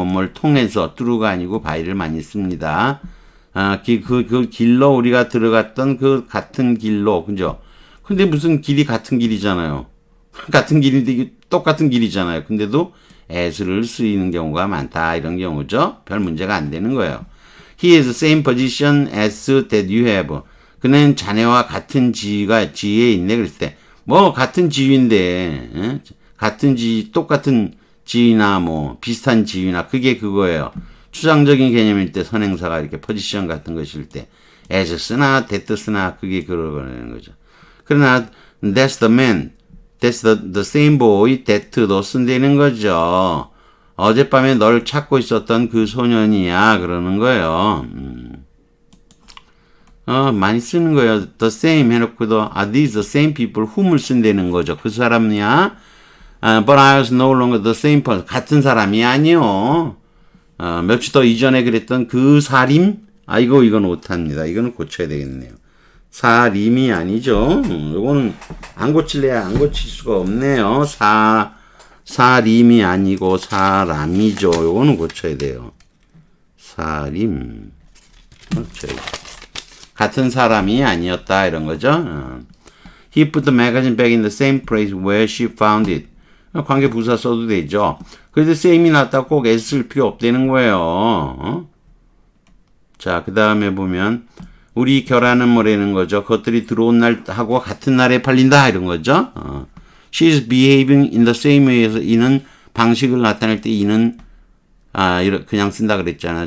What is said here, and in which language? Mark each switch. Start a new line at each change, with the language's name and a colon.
Korean: 뭐뭘 통해서 through가 아니고 by를 많이 씁니다. 그 길로 우리가 들어갔던 그 같은 길로, 그죠? 근데 무슨 길이 같은 길이잖아요. 같은 길인데 이게 똑같은 길이잖아요. 근데도 as를 쓰이는 경우가 많다. 이런 경우죠. 별 문제가 안 되는 거예요.
English: He has the same position as that you have.
Korean: 그는 자네와 같은 지위에 있네. 그랬을 때, 같은 지위인데, 같은 지위, 똑같은 지위나 비슷한 지위나, 그게 그거예요. 추상적인 개념일 때 선행사가 이렇게 포지션 같은 것일 때, as 쓰나, that 쓰나, 그게 그러는 거죠.
English: 그러나, that's the man, that's the same boy, that도
Korean: 쓴다는 거죠. 어젯밤에 널 찾고 있었던 그 소년이야. 그러는 거예요. 많이 쓰는 거예요.
English: The same
Korean: 해놓고도,
English: these the same people whom을
Korean: 쓴다는 거죠. 그 사람이야.
English: But I was no longer the same person.
Korean: 같은 사람이 아니요. 며칠 더 이전에 그랬던 그 사림? 이건 못합니다. 이거는 고쳐야 되겠네요. 사림이 아니죠. 이거는 안 고칠래야 안 고칠 수가 없네요. 사림이 아니고 사람이죠. 요거는 고쳐야 돼요. 사림. 같은 사람이 아니었다. 이런 거죠.
English: He put the magazine back in the same place where she found it.
Korean: 관계 부사 써도 되죠. 그래도 same이 났다고 꼭 s 쓸 필요 없다는 거예요. 자, 그 다음에 보면 우리 결혼은 뭐라는 거죠. 그것들이 들어온 날하고 같은 날에 팔린다. 이런 거죠.
English: She's behaving in the same way
Korean: 에서 이는 방식을 나타낼 때 이는 그냥 쓴다 그랬잖아요.